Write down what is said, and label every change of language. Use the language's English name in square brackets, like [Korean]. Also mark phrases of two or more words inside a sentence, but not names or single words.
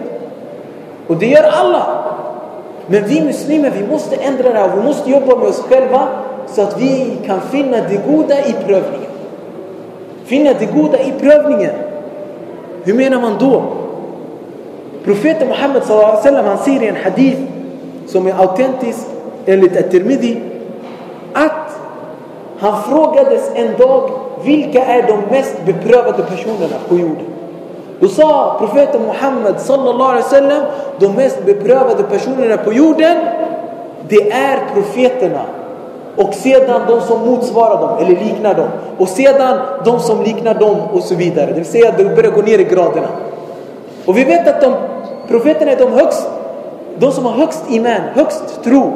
[Swedish] Och det gör alla. Men vi muslimer, vi måste ändra det här. Vi måste jobba med oss själva så att vi kan finna det goda i prövningen. Finna det goda i prövningen. Hur menar man då? Profeten Muhammed [Arabic] صلى الله عليه وسلم, [Swedish] han säger i en hadith som är autentisk enligt At-Tirmidhi att han frågades en dag vilka är de mest beprövade personerna på jorden. Då sa profeten Muhammed [Arabic] صلى الله عليه وسلم, [Swedish] de mest beprövade personerna på jorden, det är profeterna. Och sedan de som motsvarar dem eller liknar dem. Och sedan de som liknar dem och så vidare. Det vill säga att det börjar gå ner i graderna. Och vi vet att profeterna är de som har högst iman, högst tro.